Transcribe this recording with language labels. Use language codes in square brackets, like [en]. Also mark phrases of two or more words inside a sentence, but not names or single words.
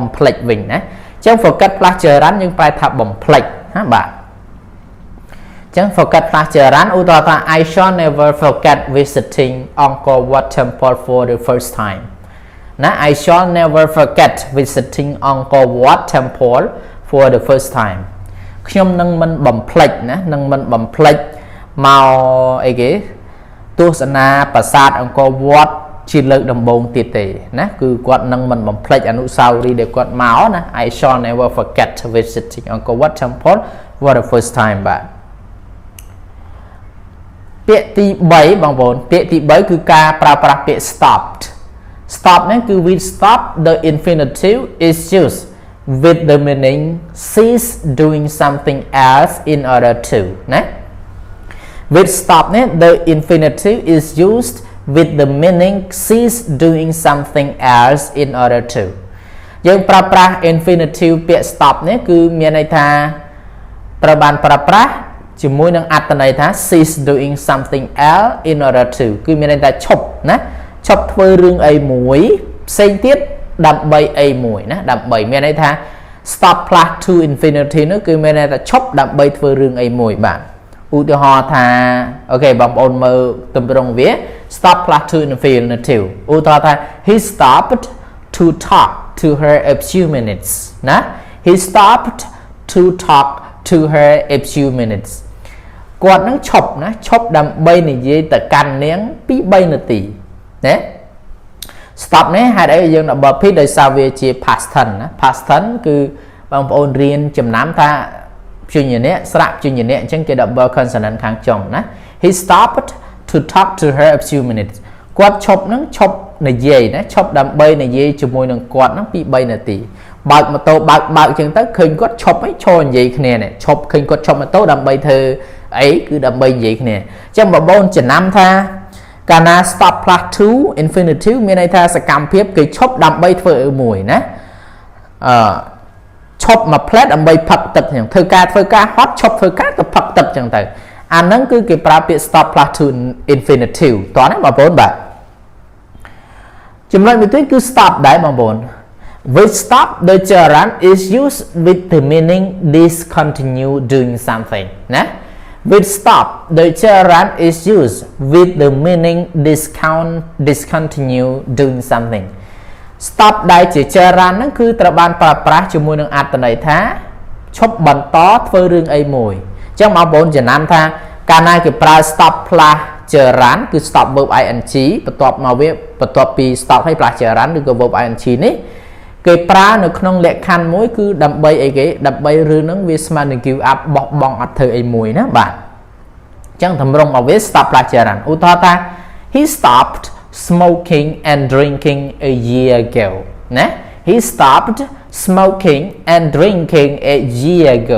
[km] ភ្លេចវិញណាអញ្ចឹង [en] forget plus gerund [km] យើងប្រែថាបំភ្លេចណាបាទអញ្ចឹង [en] forget plus gerund [km] ឧទាហរណ៍ថា [en] I shall never forget visiting Angkor Wat Temple for the first time [km] ណា [en] I shall never forget visiting Angkor Wat Temple for the first time [km] ខ្ញុំនឹងមិនបំភ្លេចណានឹងមិនបំភ្លេចមកអីគេទស្សនាប្រាសាទអង្គរវត្តជាលើកដំបូងទៀតទេណាគឺគាត់នឹងមិនបំភ្លេចអនុស្សាវរីយ៍ដែលគាត់មកណា [en] I shall never forget visiting Angkor Wat Temple for the first time [km] បាទ ពាក្យទី3បងប្អូនពាក្យទី3គឺការប្រើប្រាស់ពាក្យ stop នេះគឺ [en] with stop the infinitive is used with the meaning cease doing something else in order to ណា with stop នេះ the infinitive is used with the meaning cease doing something else in order to [km] យើងប្រើប្រាស់ infinitive ពាក្យ stop នេះគឺមានន័យថាត្រូវបានប្រើប្រាស់ជាមួយនឹងអត្ថ ន័យថា [en] cease doing something else in order to [km] គឺមានន័យថាឈប់ណាឈប់ធ្វើរឿងអីមួយផ្សេងទៀតដើម្បីអីមួយណាដើម្បីមានន័យថា [en] stop plus to infinitive [km] នោះគឺមានន័យថាឈប់ដើម្បីធ្វើរឿងអីមួយបាទឧទាហរណ៍ថាអូខេបងប្អូនមើលទម្រង់វា [en] stop plus to infinitive [km] ឧ ទាហរណ៍ថា [en] he stopped to talk to her a few minutes ណា he stopped to talk to her a few minutes [km] គាត់នឹងឈប់ណាឈប់ដើម្បីនិយាយទៅកាន់នាងពី3នាទី ណា stop នេះហេតុអីយើងដល់ verb ដោយសារវាជា [en] past tense [km] ណា [en] past tense [km] គឺបងប្អូនរៀនចំណាំថាព្យញ្ជនៈស្រៈព្យញ្ជនៈអញ្ចឹង គេ [en] double consonant [km] ខាងចុងណា [en] he stopped to talk to her a few minutes [km] គាត់ឈប់នឹងឈប់និយាយណាឈប់ដើម្បីនិយាយជាមួយនឹងគាត់នឹងពី3នាទីបើកម៉ូតូបើកអញ្ចឹងទៅឃើញគាត់ឈប់ឲ្យឈរនិយាយគ្នានេះឈប់ឃើញគាត់ឈប់ម៉ូតូដើម្បីធ្វើអីគឺដើម្បីនិយាយគ្នាអញ្ចឹងបងប្អូនចំណាំថាកាលណា [en] stop plus to infinitive [km] មានន័យថាសកម្មភាពគេឈប់ដើម្បីធ្វើអីមួយណា ឈប់មួយផ្លែតដើម្បីផឹកទឹកអញ្ចឹងធ្វើការហត់ឈប់ធ្វើការទៅផឹកទឹកអញ្ចឹងទៅអាហ្នឹងគឺគេប្រើពាក្យ [en] stop plus to infinitive [km] តោះណាបងប្អូនបាទចំណុចមួយទៀតគឺ stop ដែរបងប្អូន [en] with stop the gerund is used with the meaning discontinue doing something [km] ណា [en] with stop the gerund is used with the meaning discontinue doing something [km] stop ដែលជា gerund ហ្នឹងគឺត្រូវបានប្រើប្រាស់ជាមួយនឹងអត្ថន័យថាឈប់បន្តធ្វើរឿងអីមួយអញ្ចឹងបងប្អូនចំណាំថាកាលណាគេប្រើ [en] stop plus gerund [km] គឺ [en] stop verb ing [km] បន្ទាប់មកវាបន្ទាប់ពី stop ហើយ [en] plus gerund [km] ឬក៏ [en] verb ing [km] នេះគេប្រើនៅក្នុងលក្ខខណ្ឌមួយគឺដើម្បីអីគេដើម្បីរឿងហ្នឹងវាស្មើនឹង [en] give up [km] បោះបង់អត់ធ្វើអីមួយណាបាទ អញ្ចឹងតម្រង់មកវា [en] stop plus gerund [km] ឧទាហរណ៍ថា [en] he stopped smoking and drinking a year ago ណា he stopped smoking and drinking a year ago